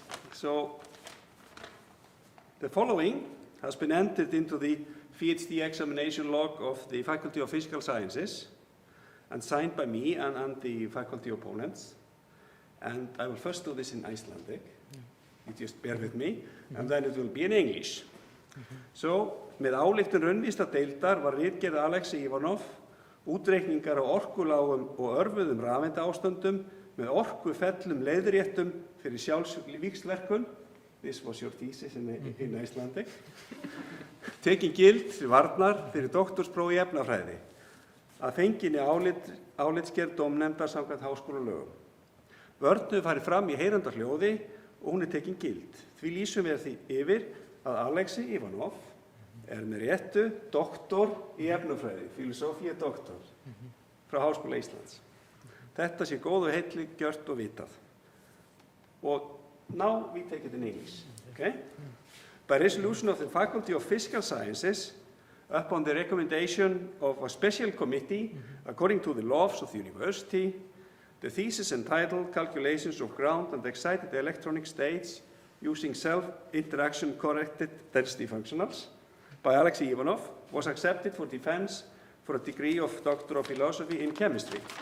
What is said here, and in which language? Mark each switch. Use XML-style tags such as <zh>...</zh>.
<en>So the following has been entered into the PhD examination log of the Faculty of Physical Sciences and signed by me and the faculty opponents. And I will first do this in Icelandic. You just bear with me, and then it will be in English.</en> <is>So, með ályktun Raunvísindadeildar var ritgerð Aleksei Ivanov, Útreikningar á orkulágum og örvuðum rafeindaástöndum með orkufellum leiðréttum fyrir sjálfsvíxlverkun.</is> <en>This was your thesis in Icelandic.</en> <is>Tekin gild til varnar fyrir doktorspróf í efnafræði. Að fenginni álitsgerð dómnefndar samkvæmt háskólalögum. Vörn farið fram í heyranda hljóði og hún tekin gild. Því lýsum við því yfir að Aleksei Ivanov með réttu doktor í efnafræði, filosofía doktor, frá Háskóla Íslands. Þetta sé góð og heilli gjört og vitað.</is> <en>Og now we take it in English, okay? By resolution of the Faculty of Physical Sciences, upon the recommendation of a special committee, according to the laws of the university, the thesis entitled Calculations of Ground and Excited Electronic States using Self-Interaction Corrected Density Functionals by Aleksei Ivanov was accepted for defense for a degree of Doctor of Philosophy in Chemistry.</en>